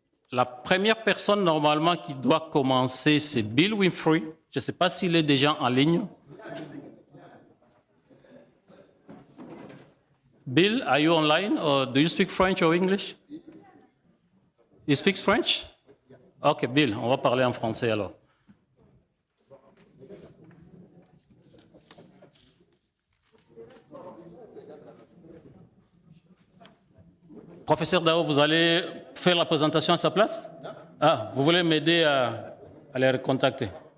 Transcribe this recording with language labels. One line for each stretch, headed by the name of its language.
French: La première personne normalement qui doit commencer, c'est Bill Winfrey. Je ne sais pas s'il est déjà en ligne.
English: Bill, are you online or do you speak French or English? You speak French?
French: Ok, Bill, on va parler en français alors. Professeur Dao, vous allez faire la présentation à sa place? Ah, vous voulez m'aider à les recontacter?